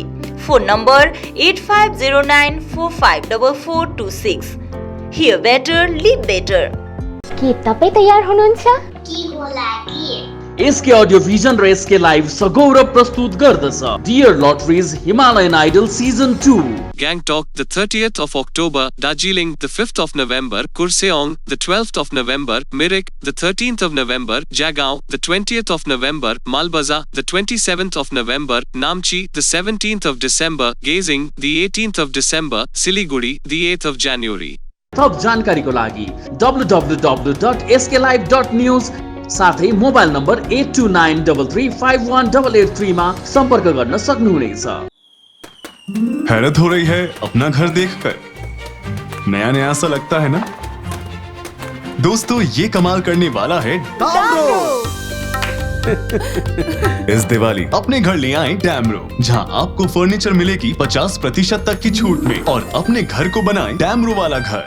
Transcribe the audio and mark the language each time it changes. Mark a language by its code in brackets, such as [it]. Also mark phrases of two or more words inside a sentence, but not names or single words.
[en] phone number 8509454426। hear better, live better. [ne] के तपाईँ तयार हुनुहुन्छ? के होला के एसके अडियो भिजन र एसके लाइभ सगौरव प्रस्तुत गर्दछ डियर लटरिज हिमालयन आइडल सिजन 2। [en] Gangtok, the 30th of October, Darjeeling, the 5th of November, Kurseong, the 12th of November, Mirik, the 13th of November, Jagaon, the 20th of November, Malbaza, the 27th of November, Namchi, the 17th of December, Gazing, the 18th of December, Siliguri, the 8th of January. [ne] थप जानकारीको लागि www.sklive.news साथै मोबाइल नम्बर 8293351883 मा सम्पर्क गर्न सक्नुहुनेछ। [hi] हैरत हो रही है अपना घर देखकर, नया नया सा लगता है ना दोस्तों? ये कमाल करने वाला है डैम्रो। इस दिवाली अपने घर ले आए डैम्रो, जहां आपको फर्नीचर मिलेगी 50% तक की छूट में और अपने घर को बनाएं डैम्रो वाला घर।